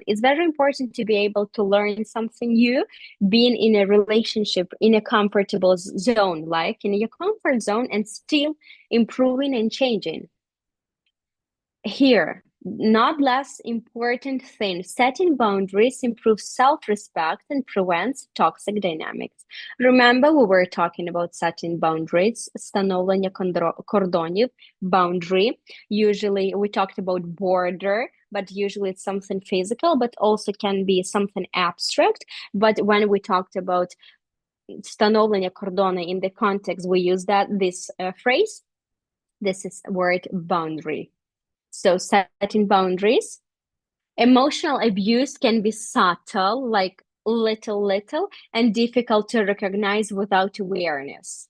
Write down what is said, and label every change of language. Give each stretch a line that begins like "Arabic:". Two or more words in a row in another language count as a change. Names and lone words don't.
English: It's very important to be able to learn something new, being in a relationship, in a comfortable zone, like in your comfort zone, and still improving and changing. Here, not less important thing, setting boundaries improves self-respect and prevents toxic dynamics. Remember, we were talking about setting boundaries,
Ukrainian: встановлення кордонів,
English: boundary. Usually, we talked about border, but usually it's something physical, but also can be something abstract. But when we talked about
Ukrainian: встановлення кордону
English: in the context, we use this phrase. This is word boundary. So setting boundaries. Emotional abuse can be subtle, like little, and difficult to recognize without awareness.